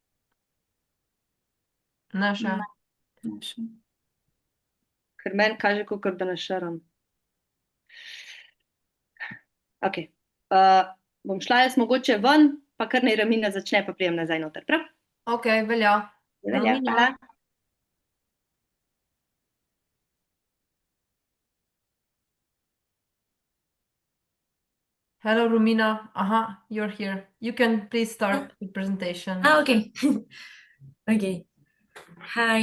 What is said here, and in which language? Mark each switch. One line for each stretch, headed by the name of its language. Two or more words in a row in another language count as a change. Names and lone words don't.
Slovenian: Naša. Ne. Ker meni kaže, kot da ne šeram. Ok. Bom šla jaz mogoče ven, pa kar naj Romina začne, pa prijem nazaj noter, prav? Ok, velja. Velja, Romina. hvala.
English: Hello, Romina. You're here. You can please start the presentation. Okay. Okay. Hi.